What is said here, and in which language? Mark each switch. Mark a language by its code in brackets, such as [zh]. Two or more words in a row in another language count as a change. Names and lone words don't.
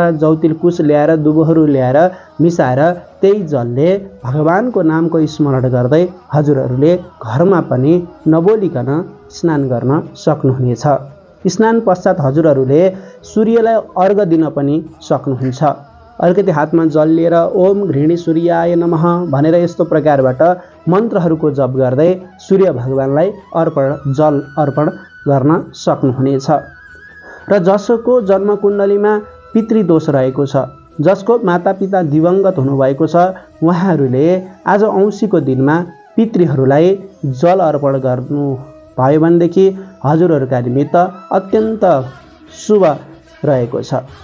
[ne] जौतिल कुश ल्याएर दुबोहरू ल्याएर मिसाएर त्यही जलले भगवानको नामको स्मरण गर्दै हजुरहरूले घरमा पनि नबोलिकन स्नान गर्न सक्नुहुनेछ। स्नान पश्चात हजुरहरूले सूर्यलाई अर्घ दिन पनि सक्नुहुन्छ। अलिकति हातमा जल लिएर [sa] ओम घृणी सूर्याय नमः [ne] भनेर यस्तो प्रकारबाट मन्त्रहरूको जप गर्दै सूर्य भगवानलाई जल अर्पण गर्न सक्नुहुनेछ। र जसको जन्म कुण्डलीमा पितृदोष रहेको छ, जसको मातापिता दिवंगत हुनुभएको छ, उहाँहरूले आज औँसीको दिनमा पितृहरूलाई जल अर्पण गर्नु भयो भनेदेखि हजुरहरूका निमित्त अत्यन्त शुभ रहेको छ।